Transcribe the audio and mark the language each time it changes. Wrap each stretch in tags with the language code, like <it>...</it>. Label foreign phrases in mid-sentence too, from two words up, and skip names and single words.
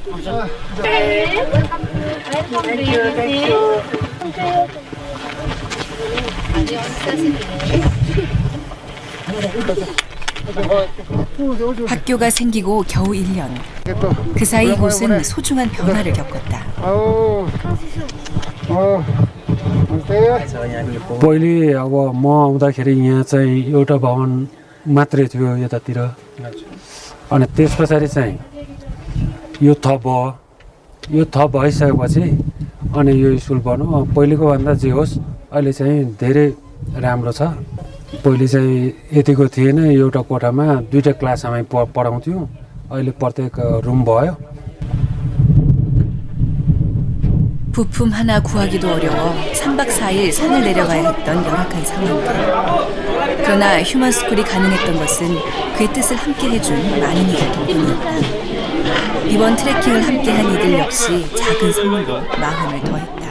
<ko>학교가 생기고 겨우 1년. 그 사이 이곳은 소중한 변화를 겪었다.</ko> <ne>पहिले अब म आउँदाखेरि यहाँ चाहिँ एउटा भवन मात्रै थियो यतातिर अनि त्यस पछाडि चाहिँ यो थप भयो यो थप भइसकेपछि अनि यो स्कुल बन्यो पहिलेको भन्दा जे होस् अहिले चाहिँ धेरै राम्रो छ पहिले चाहिँ यतिको थिएन एउटा कोठामा दुईटा क्लास हामी पढाउँथ्यौँ अहिले प्रत्येक रुम भयो</ne> <ko>부품 하나 구하기도 어려워 3박 4일 산을 내려가야 했던 열악한 상황들. 그러나 휴먼스쿨이 가능했던 것은 그의 뜻을 함께 해준 많은 이들 덕분이었다. 이번 트레킹을 함께한 이들 역시 작은 선물로 마음을 더했다.</ko>